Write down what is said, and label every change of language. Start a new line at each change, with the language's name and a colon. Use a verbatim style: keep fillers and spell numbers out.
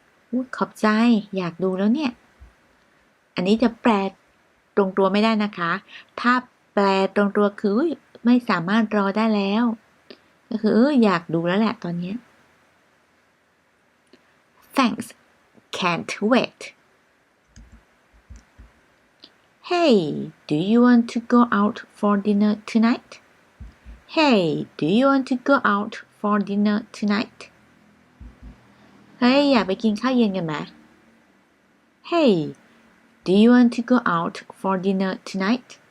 Thai: อุ๊ยขอบใจ อยากดูแล้วเนี่ย อันนี้จะแปลตรงตัวไม่ได้นะคะ ถ้าแปลตรงตัวคืออุ๊ยไม่สามารถรอได้แล้ว ก็คือเอออยากดูแล้วแหละตอนเนี้ย
English: Thanks, can't wait. Hey, do you want to go out for dinner tonight? Hey, do you want to go out for dinner tonight?
Thai: เฮ้ย อยากไปกินข้าวเย็นกันไหม
English: Hey, do you want to go out for dinner tonight?